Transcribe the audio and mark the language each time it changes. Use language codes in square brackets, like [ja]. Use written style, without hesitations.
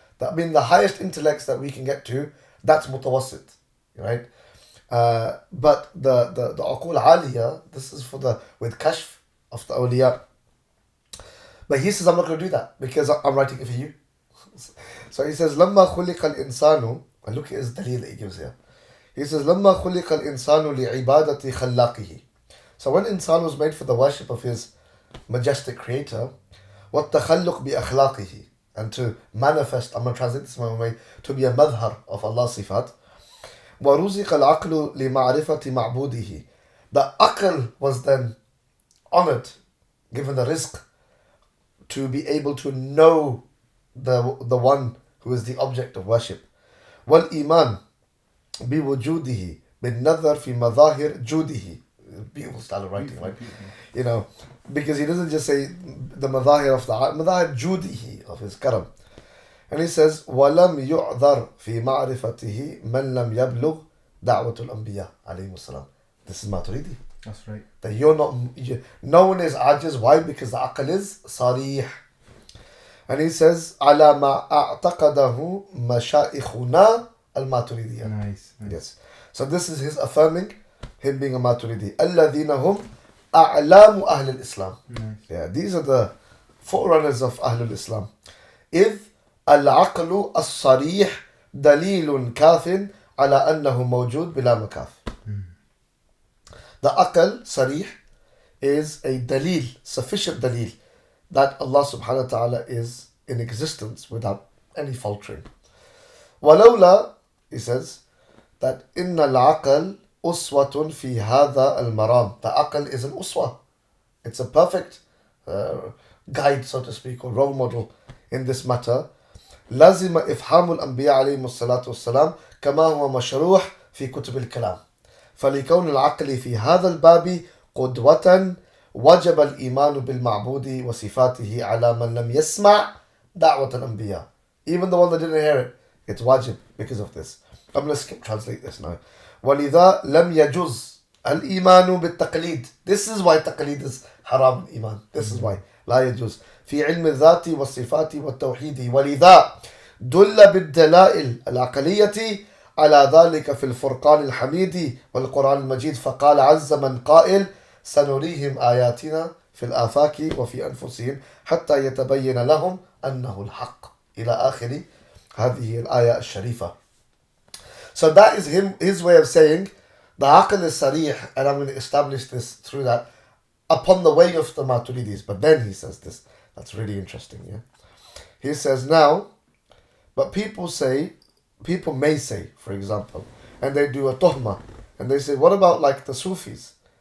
[en] That mean the highest intellects that we can get to, that's mutawassit. Right? But the uqul aliyah, this is with kashf of the awliya. But he says, I'm not going to do that because I'm writing it for you. So he says, [ar] لما خلق الإنسان, [en] and look at his dalil that he gives here. [ar] He says, لما خلق الإنسان لعبادة خلاقه. [en] So when insan was made for the worship of his majestic creator, [ar] والتخلق بأخلاقه, [en] and to manifest, I'm going to translate this my way, to be a madhar of Allah's sifat. [ar] وَرُزِقَ الْعَقْلُ لِمَعْرِفَةِ مَعْبُودِهِ. [en] The aql was then honored, given the rizq, to be able to know the one who is the object of worship. [ar] وَالْإِيمَانِ بِوُجُودِهِ بِالنَّظَرِ فِي مَظَاهِرِ جُودِهِ. [en] Beautiful style of writing, right? You know, because he doesn't just say the madahir of the madahir judihi, of his karam. And he says, [ar] وَلَمْ يُعْذَرْ فِي مَعْرِفَتِهِ مَنْ لَمْ يَبْلُغْ دَعْوَةُ الْأَنْبِيَاءِ عَلَيْهِمُ السَّلَامِ. [en] This is Maturidi. That's right. That no one is ajiz. Why? Because the aql is sarih. And he says, [ar] عَلَى مَا أَعْتَقَدَهُ مَشَائِخُنَا al-Maturidiyah. [en] Nice. Yes. So this is his affirming him being a Maturidi. [ar] الَّذِينَ هُمْ أَعْلَامُ أَهْلِ الْإِسْلَامِ. [en] Yeah, these are the forerunners of Ahlul Islam. [ar] إِذْ الْعَقْلُ الصَّرِيحُ دَلِيلٌ كَافٍ عَلَى أَنَّهُ مَوْجُودٌ بِلَا مَكَافٍ. [en] The aql, sarih, is a dalil, sufficient dalil, that Allah subhanahu wa ta'ala is in existence without any faltering. [ar] وَلَوْلَا, [en] he says, that [ar] إِنَّ الْعَقْلَ أُسْوَةٌ فِي هَذَا الْمَرَامِ. [en] The aql is an uswa. It's a perfect guide, so to speak, or role model in this matter. [ar] لازم إفهام الأنبياء عليهم الصلاة والسلام كما هو مشروح في كتب الكلام. فلكون العقل في هذا الباب قدوة وجب الإيمان بالمعبود وصفاته على من لم يسمع دعوة الأنبياء. [en] Even the one that didn't hear it, it's wajib because of this. I'm going to translate this now. [ar] ولذا لم يجوز الإيمان بالتقليد. [en] This is why تقليد is haram iman. This is why [ar] لا يجوز في علم الذات والصفات والتوحيد. ولذا دل بالدلائل العقلية على ذلك في الفرقان الحميد والقرآن المجيد. فقال عز من قائل سنريهم آياتنا في الآفاق وفي أنفسهم حتى يتبين لهم أنه الحق إلى آخر هذه الآية الشريفة. [en] So that is his way of saying the aql is sarih, and I'm going to establish this through that upon the way of the Maturidis. But then he says this. That's really interesting. Yeah, he says now, but people may say, for example, and they do a tuhma, and they say, what about like the Sufis?